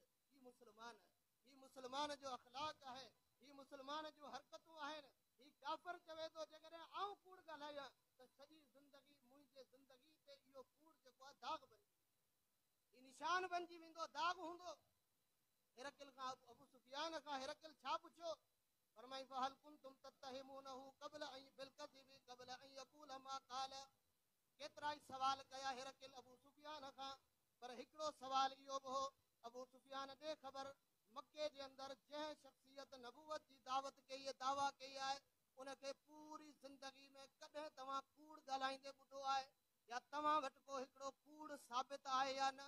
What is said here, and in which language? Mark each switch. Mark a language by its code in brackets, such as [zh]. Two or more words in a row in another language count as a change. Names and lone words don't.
[sd] ही मुस्लमान आहे, ही मुस्लमान जो अख़लाक आहे, ही मुस्लमान जूं हरकतूं आहिनि। ही काफ़िर चवे थो जेकॾहिं आउं कूड़ ॻाल्हायां त सॼी ज़िंदगी मुंहिंजे ज़िंदगी ते इहो कूड़ जेको आहे दाग़ बणिजी वेंदो, ही निशान बणिजी वेंदो, दाग़ हूंदो। हिरकिल खां अबू सुफियान खां हिरकिल छा पुछियो? फरमाई, [ar] فهل كنتم تتهمونه قبل أن بالكذب قبل أن يقول ما قال, [sd] केतिरा ई सवाल कया हिरकिल अबू सुफियान खां, पर हिकिड़ो सवाल इहो बि हो, अबू सुफियान ॾे ख़बर मके जे अंदरि जंहिं शख़्सियत नबूवत जी दावत कई आहे, दावा कई आहे, उनखे पूरी ज़िंदगी में कॾहिं तव्हां कूड़ ॻाल्हाईंदे ॿुधो आहे या तव्हां वटि को हिकिड़ो कूड़ साबित आहे या न?